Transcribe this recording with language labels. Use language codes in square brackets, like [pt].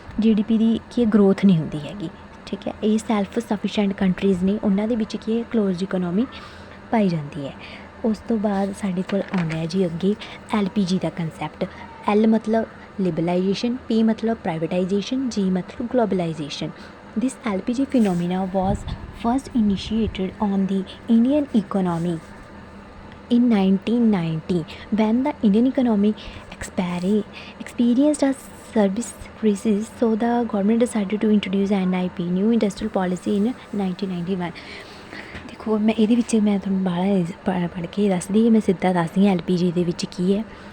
[pa] GDP ਦੀ ਕੀ growth ਨਹੀਂ ਹੁੰਦੀ ਹੈਗੀ, ਠੀਕ ਹੈ। ਇਹ ਸੈਲਫ ਸਫੀਸ਼ੀਐਂਟ ਕੰਟਰੀਜ਼ ਨੇ, ਉਹਨਾਂ ਦੇ ਵਿੱਚ ਕੀ ਹੈ ਕਲੋਜ਼ਡ ਇਕਨੋਮੀ ਪਾਈ ਜਾਂਦੀ ਹੈ। ਉਸ ਤੋਂ ਬਾਅਦ ਸਾਡੇ ਕੋਲ ਆਉਂਦਾ ਹੈ ਜੀ ਅੱਗੇ LPG ਦਾ ਕੰਸੈਪਟ। L ਮਤਲਬ ਲਿਬਰਲਾਈਜੇਸ਼ਨ, P ਮਤਲਬ ਪ੍ਰਾਈਵੇਟਾਈਜੇਸ਼ਨ, G ਮਤਲਬ globalisation. [en] This LPG phenomena was first initiated on the Indian economy in 1990 when the Indian economy experienced a service crisis, so the government decided to introduce NIP, New Industrial Policy, in 1991। [pa] ਦੇਖੋ ਮੈਂ ਇਹਦੇ ਵਿੱਚ ਮੈਂ ਤੁਹਾਨੂੰ ਬਾਹਲਾ ਪੜ੍ਹ ਕੇ ਦੱਸਦੀ, ਮੈਂ ਸਿੱਧਾ ਦੱਸਦੀ ਹਾਂ LPG ਦੇ ਵਿੱਚ ਕੀ ਹੈ।